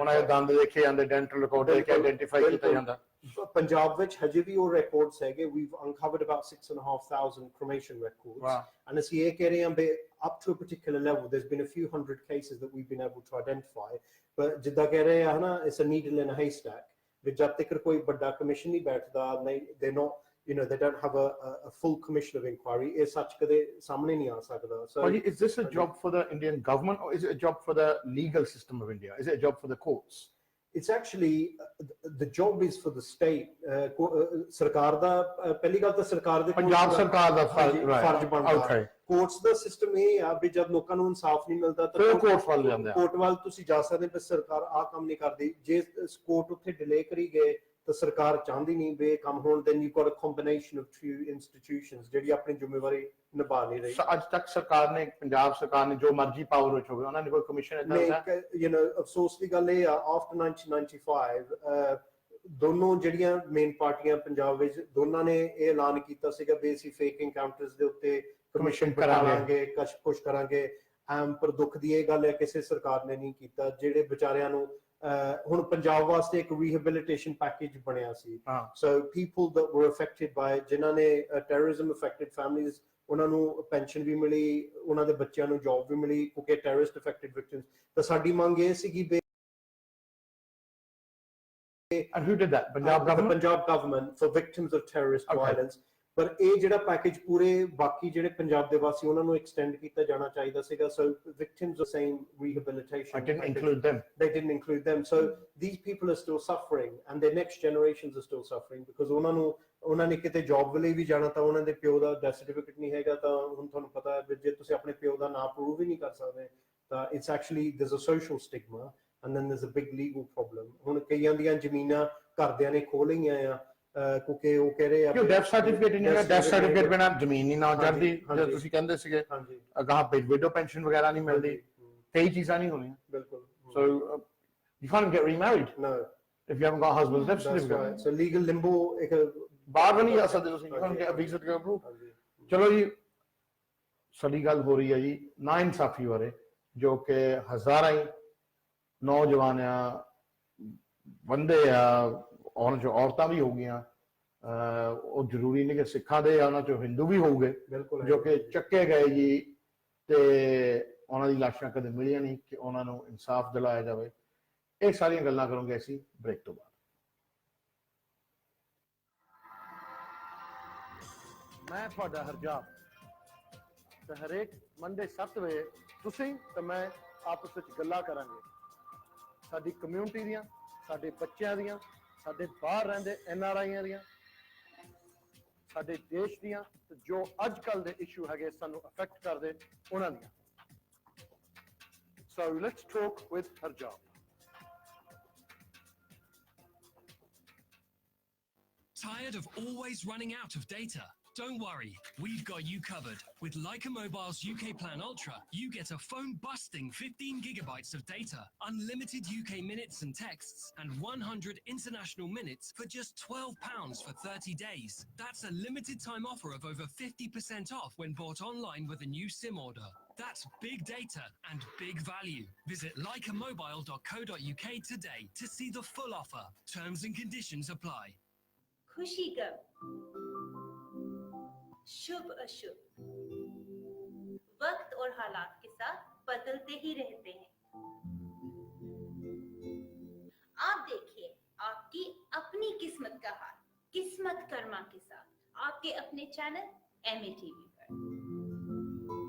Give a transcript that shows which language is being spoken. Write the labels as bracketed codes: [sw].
[pa] ਉਹਨਾਂ ਦੇ ਦੰਦ ਦੇਖੇ ਜਾਂਦੇ ਡੈਂਟਲ ਰਿਕਾਰਡ ਦੇਖ ਕੇ ਆਇਡੈਂਟੀਫਾਈ ਕੀਤਾ ਜਾਂਦਾ ਪੰਜਾਬ ਵਿੱਚ ਹਜੇ ਵੀ ਉਹ ਰਿਕਾਰਡਸ ਹੈਗੇ [en] we've uncovered about 6,500 cremation records and [pa] ਅਸੀਂ ਇਹ ਕਹਿ ਰਹੇ ਹਾਂ ਬਈ [en] up to a particular level there's been a few hundred cases that we've been able to identify but [pa] ਜਿੱਦਾਂ ਕਹਿ ਰਹੇ ਆ ਹਨਾ [en] it's a needle in a haystack [pa] ਵੀ ਜਦ ਤੱਕ ਕੋਈ ਵੱਡਾ ਕਮਿਸ਼ਨ ਨਹੀਂ ਬੈਠਦਾ [en] they're not you know they don't have a full commission of inquiry is such [pa] kade samne nahi aa sakda [en] so is this a job for the Indian government or is it a job for the legal system of India is it a job for the courts it's actually the job is for the state [pa] sarkar da pehli gal ta sarkar de Punjab sarkar da farz banda [en] okay [pa] courts da system ਇਹ ਆ ਵੀ ਜਦ ਲੋਕਾਂ ਨੂੰ ਇਨਸਾਫ ਨਹੀਂ ਮਿਲਦਾ ਤਾਂ court ਵੱਲ ਜਾਂਦੇ ਆ ਕੋਰਟ ਵੱਲ ਤੁਸੀਂ ਜਾ ਸਕਦੇ ਪਰ ਸਰਕਾਰ ਆ ਕੰਮ ਨਹੀਂ ਕਰਦੀ ਜੇ ਕੋਰਟ ਉੱਥੇ ਡਿਲੇ ਕਰੀ ਗਏ ਤਾਂ ਸਰਕਾਰ ਚਾਹੁੰਦੀ ਨਹੀਂ ਵੀ ਕੰਮ ਹੋਣ [en] then you've got a combination of two institutions [pa] ਜਿਹੜੀ ਆਪਣੀ ਜ਼ਿੰਮੇਵਾਰੀ ਨਿਭਾ ਨਹੀਂ ਰਹੀ ਅੱਜ ਤੱਕ ਸਰਕਾਰ ਨੇ ਪੰਜਾਬ ਸਰਕਾਰ ਨੇ ਜੋ ਮਰਜ਼ੀ ਪਾਵਰ ਵਿੱਚ ਹੋਵੇ ਉਹਨਾਂ ਨੇ ਕੋਈ ਕਮਿਸ਼ਨ ਇਦਾਂ ਦਾ you know ਅਫਸੋਸ ਦੀ ਗੱਲ ਇਹ ਆ after 1995 ਦੋਨੋਂ ਜਿਹੜੀਆਂ ਮੇਨ ਪਾਰਟੀਆਂ ਪੰਜਾਬ ਵਿੱਚ ਦੋਨਾਂ ਨੇ ਇਹ ਐਲਾਨ ਕੀਤਾ ਸੀਗਾ ਵੀ ਅਸੀਂ ਫੇਕ ਐਨਕਾਊਂਟਰਸ ਦੇ ਉੱਤੇ ਕਮਿਸ਼ਨ ਕਰਾਂਗੇ ਕੁਛ ਕਰਾਂਗੇ ਪਰ ਦੁੱਖ ਦੀ ਇਹ ਗੱਲ ਹੈ ਕਿਸੇ ਸਰਕਾਰ ਨੇ ਨਹੀਂ ਕੀਤਾ ਜਿਹੜੇ ਵਿਚਾਰਿਆਂ ਨੂੰ ਹੁਣ ਪੰਜਾਬ ਵਾਸਤੇ ਇੱਕ ਰੀਹੈਬਿਲਿਟੇਸ਼ਨ ਪੈਕੇਜ ਬਣਿਆ ਸੀ [en] so people that were affected by [pa] ਜਿਨ੍ਹਾਂ ਨੇ [en] terrorism affected families [pa] ਉਹਨਾਂ ਨੂੰ ਪੈਨਸ਼ਨ ਵੀ ਮਿਲੀ ਉਹਨਾਂ ਦੇ ਬੱਚਿਆਂ ਨੂੰ ਜੌਬ ਵੀ ਮਿਲੀ ਕਿਉਂਕਿ [en] terrorist affected victims [pa] ਤਾਂ ਸਾਡੀ ਮੰਗ ਇਹ ਸੀਗੀ [en] and who did that Punjab government for victims of terrorist violence [pa] ਪਰ ਇਹ ਜਿਹੜਾ ਪੈਕੇਜ ਪੂਰੇ ਬਾਕੀ ਜਿਹੜੇ ਪੰਜਾਬ ਦੇ ਵਾਸੀ ਉਹਨਾਂ ਨੂੰ ਐਕਸਟੈਂਡ ਕੀਤਾ ਜਾਣਾ ਚਾਹੀਦਾ ਸੀਗਾ [en] so victims of same rehabilitation they didn't include them so these people are still suffering and their next generations are still suffering because [pa] ਉਹਨਾਂ ਨੇ ਕਿਤੇ ਜੌਬ ਲਈ ਵੀ ਜਾਣਾ ਤਾਂ ਉਹਨਾਂ ਦੇ ਪਿਓ ਦਾ ਡੈਥ ਸਰਟੀਫਿਕੇਟ ਨਹੀਂ ਹੈਗਾ ਤਾਂ ਹੁਣ ਤੁਹਾਨੂੰ ਪਤਾ ਹੈ ਜੇ ਤੁਸੀਂ ਆਪਣੇ ਪਿਓ ਦਾ ਨਾਮ ਪ੍ਰੂਵ ਹੀ ਨਹੀਂ ਕਰ ਸਕਦੇ ਤਾਂ [en] it's actually there's a social stigma and then there's a big legal problem [pa] ਹੁਣ ਕਈਆਂ ਦੀਆਂ ਜ਼ਮੀਨਾਂ ਘਰਦਿਆਂ ਨੇ ਖੋਹ ਲਈਆਂ ਆ ਕਿਉਂਕਿ ਉਹ ਕਹਿ ਰਹੇ ਆ ਕਿ ਡੈਥ ਸਰਟੀਫਿਕੇਟ ਨਹੀਂ ਹੈਗਾ ਡੈਥ ਸਰਟੀਫਿਕੇਟ ਬਿਨਾਂ ਜ਼ਮੀਨ ਨਹੀਂ ਨਾ ਚੜਦੀ ਜੇ ਤੁਸੀਂ ਕਹਿੰਦੇ ਸੀਗੇ ਅਗਾਹ ਵਿਡੋ ਪੈਨਸ਼ਨ ਵਗੈਰਾ ਨਹੀਂ ਮਿਲਦੀ ਕਈ ਚੀਜ਼ਾਂ ਨਹੀਂ ਹੋਣੀਆਂ ਬਿਲਕੁਲ [en] so you can't get remarried no if you haven't got a husband's death certificate so legal limbo ਇੱਕ [pa] ਬਾਹਰ ਨਹੀਂ ਜਾ ਸਕਦੇ ਤੁਸੀਂ [en] you can't get a visa to go abroad [pa] ਚਲੋ ਜੀ ਸਾਡੀ ਗੱਲ ਹੋ ਰਹੀ ਹੈ ਜੀ ਨਾ ਇਨਸਾਫੀ ਬਾਰੇ, ਜੋ ਕਿ ਹਜ਼ਾਰਾਂ ਹੀ ਨੌਜਵਾਨ ਆ, ਬੰਦੇ ਆ, ਔਰਤਾਂ ਵੀ ਹੋ ਗਈਆਂ, ਉਹ ਜ਼ਰੂਰੀ ਨਹੀਂ ਕਿ ਸਿੱਖਾਂ ਦੇ ਆ, ਉਹਨਾਂ ਚੋਂ ਹਿੰਦੂ ਵੀ ਹੋਊਗੇ ਜੋ ਕਿ ਚੱਕੇ ਗਏ ਜੀ, ਤੇ ਉਹਨਾਂ ਦੀ ਲਾਸ਼ਾਂ ਕਦੇ ਮਿਲੀਆਂ ਨਹੀਂ ਕਿ ਉਹਨਾਂ ਨੂੰ ਇਨਸਾਫ ਦਿਲਾਇਆ ਜਾਵੇ। ਇਹ ਸਾਰੀਆਂ ਗੱਲਾਂ ਕਰੋਗੇ ਅਸੀਂ ਬ੍ਰੇਕ ਤੋਂ ਬਾਅਦ। ਮੈਂ ਤੁਹਾਡਾ ਹਰਜਾਪ, ਤੇ ਹਰੇਕ ਮੰਡੇ 7 ਵਜੇ ਤੁਸੀਂ ਤੇ ਮੈਂ ਆਪਸ ਵਿੱਚ ਗੱਲਾਂ ਕਰਾਂਗੇ ਸਾਡੀ ਕਮਿਊਨਿਟੀ ਦੀਆਂ, ਸਾਡੇ ਬੱਚਿਆਂ ਦੀਆਂ, ਸਾਡੇ ਬਾਹਰ ਰਹਿੰਦੇ NRIਆਂ ਦੀਆਂ, ਸਾਡੇ ਦੇਸ਼ ਦੀਆਂ, ਤੇ ਜੋ ਅੱਜ ਕੱਲ੍ਹ ਦੇ ਇਸ਼ੂ ਹੈਗੇ ਸਾਨੂੰ ਅਫੈਕਟ ਕਰਦੇ ਉਹਨਾਂ ਦੀਆਂ। [en] So let's talk with Harjap. Tired of always running out of data? Don't worry, we've got you covered. With Leica Mobile's UK Plan Ultra, you get a phone-busting 15 gigabytes of data, unlimited UK minutes and texts, and 100 international minutes for just £12 for 30 days. That's a limited time offer of over 50% off when bought online with a new SIM order. That's big data and big value. Visit leicamobile.co.uk today to see the full offer. Terms and conditions apply. [hi] खुशी कब, शुभ अशुभ, वक्त और हालात के साथ बदलते ही रहते हैं। आप देखिए आपकी अपनी किस्मत का हाल, किस्मत कर्मा के साथ, आपके अपने चैनल MA TV पर।